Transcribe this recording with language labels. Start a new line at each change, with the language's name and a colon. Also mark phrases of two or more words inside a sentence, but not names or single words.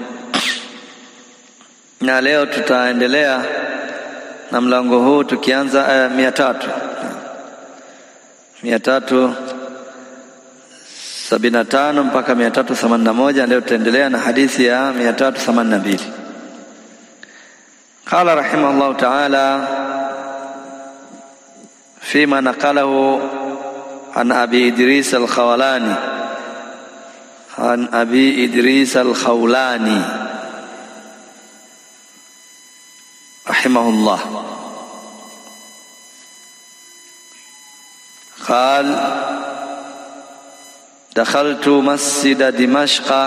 Swahili: Na leo tutaendelea na mlango huu tukianza aya 375 mpaka 381. Leo tutaendelea na hadithi ya 382.
Arabic: قال رحمه الله تعالى فيما نقله عن أبي إدريس الخولاني رحمه الله قال: دخلت مسجد دمشق